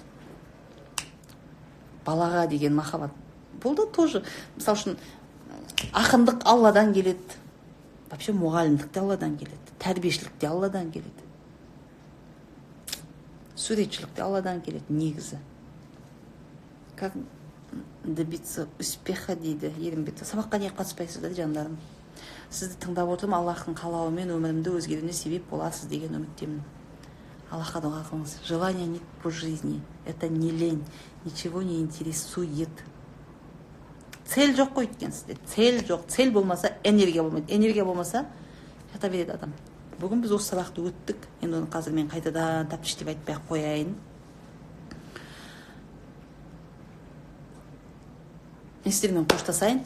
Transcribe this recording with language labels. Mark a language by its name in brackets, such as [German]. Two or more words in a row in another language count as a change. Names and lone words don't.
[Kazakh] Балаға деген махаббат. Бұл да тоже, мысалы үшін, ақындық Алладан келеді. Вообще мұғалімдік те Алладан келеді. Тәрбиешілік те Алладан келеді. Суретшілік те Алладан келеді, негізі. [Russian] Как добиться успеха [Kazakh] дейді Ерімбет. Сабаққа не қатыспайсыздар жандарым. Сізді тыңдап отырмын, Аллахтың қалауымен өмірімді өзгеруіне себеп боласыз деген үміттемін. Аллахқа дұға қылыңыз. [Russian] Желание нет по жизни. Это не лень. Ничего не интересует. [Kazakh] Цель жоқ қой өйткен сізде. Цель жоқ. Цель болмаса энергия болмайды. Энергия болмаса жата береді адам. Бүгін біз осы сабақты өттік. Енді оны қазір мен қайтадан тәптіштеп айтпай қояйын. Сіздермен қоштасайын.